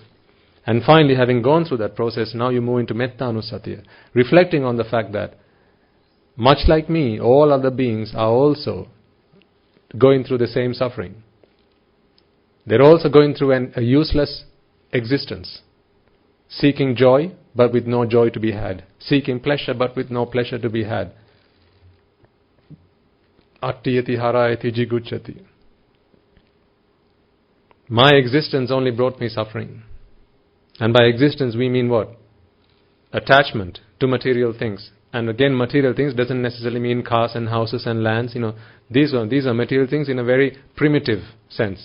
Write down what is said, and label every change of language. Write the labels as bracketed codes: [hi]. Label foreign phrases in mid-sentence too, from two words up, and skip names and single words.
[en] And finally, having gone through that process, now you move into Mettanusatiya, reflecting on the fact that, much like me, all other beings are also going through the same suffering. They're also going through a useless existence, seeking joy, but with no joy to be had, seeking pleasure, but with no pleasure to be had. [pi] Attiyati harayati jigucchati. [en] My existence only brought me suffering. And by existence we mean what? Attachment to material things. And again, material things doesn't necessarily mean cars and houses and lands. These are material things in a very primitive sense.